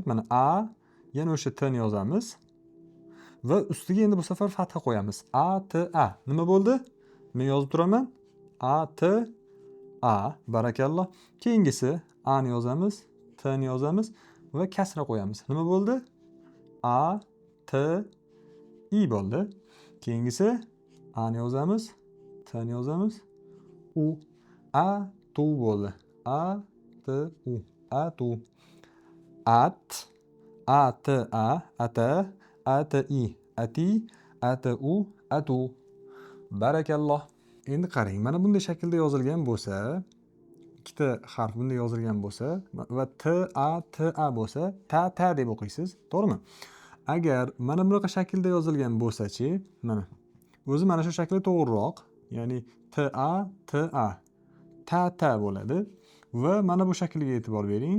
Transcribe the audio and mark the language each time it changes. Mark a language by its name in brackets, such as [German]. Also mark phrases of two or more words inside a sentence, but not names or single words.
[Uzbek] Mana a, yana o'sha t ni yozamiz. Va ustiga endi bu safar fatha qo'yamiz. A, t, a. Nima bo'ldi? Men yozib turaman. A, t, a. Barakalloh. Keyingisi a ni yozamiz, t ni yozamiz va kasra qo'yamiz. Nima bo'ldi? A, t, i bo'ldi. Keyingisi a ni yozamiz, t ni yozamiz, u, a, tu bo'ldi. A, t, u, a, tu. At, a, t, a, ata, a, t, i, ati, a, t, u, atu. Barakalloh. Endi qarang, mana bunday shaklda yozilgan bo'lsa, ikkita harf bunday yozilgan bo'lsa va t, a, t, a bo'lsa, ta deb o'qiysiz, to'g'rimi? Agar mana bunaqa shaklda yozilgan bo'lsa-chi, mana o'zi mana shu shakli to'g'riroq, ya'ni t, a, t, a, ta bo'ladi va mana bu shaklga e'tibor bering.